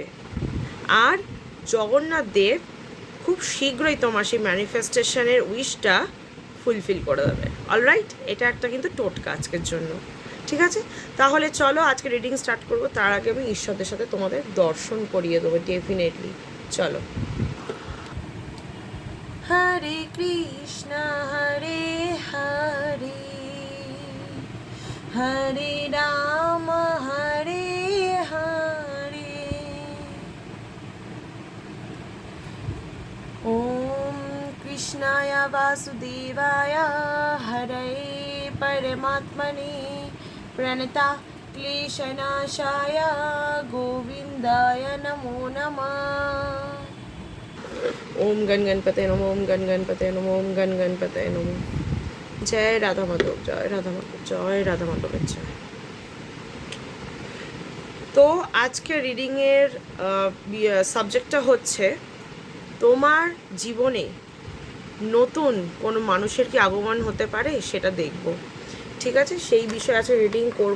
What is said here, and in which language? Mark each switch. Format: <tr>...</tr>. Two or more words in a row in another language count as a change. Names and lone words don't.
<bn>আর জগন্নাথ দেব খুব শীঘ্রই তোমার সেই ম্যানিফেস্টেশনের উইশটা ফুলফিল করে দেবে। অলরাইট, এটা একটা কিন্তু টোটকা আজকের জন্য। ঠিক আছে, তাহলে চলো আজকে</bn> <en>reading start</en> <bn>করবো। তার আগে আমি ঈশ্বরদের সাথে তোমাদের দর্শন করিয়ে দেবো ডেফিনেটলি। চলো।</bn> <sa>হরে কৃষ্ণ হরে হরে, হরে রাম হরে হরে, ওম কৃষ্ণায় বাসুদেবায় হরে পরমাত্মনে प्रणता क्लेशनाशाय गोविंदाय नमो नमः। ओम गण गणपते नमो, ओम गण गणपते नमो, ओम गण गणपते नमो।</sa> <bn>জয় রাধা মাধব, জয় রাধা মাধব, জয় রাধা মাধবের জয়। তো আজকে রিডিংয়ের সাবজেক্টটা হচ্ছে তোমার জীবনে নতুন কোনো মানুষের কি আগমন হতে পারে সেটা দেখব। ঠিক আছে, সেই বিষয়ে আছে রিডিং করব।</bn>